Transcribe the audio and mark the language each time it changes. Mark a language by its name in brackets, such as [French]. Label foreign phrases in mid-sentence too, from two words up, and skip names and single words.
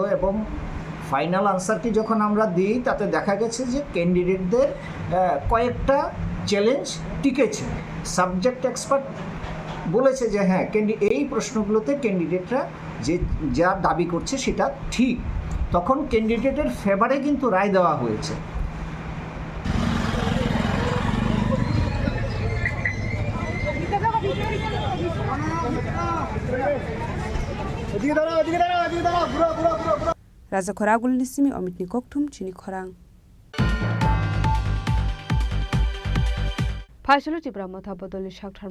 [Bangla] এবং [English] final answer [Bangla] কি যখন আমরা দিই তাতে দেখা গেছে যে ক্যান্ডিডেটদের কয়েকটা চ্যালেঞ্জ টিকেছে। [English] subject expert [Bangla] বলেছে যে হ্যাঁ এই প্রশ্নগুলোতে ক্যান্ডিডেটরা যা দাবি করছে সেটা ঠিক। তখন [English] candidate's favour [Bangla] কিন্তু রায় দেওয়া হয়েছে। [Kok Borok] Raza Khoragul Nisimi Omitni Koktum Chini Khorang Faisalo Tripura Motha Bodolni Shakthar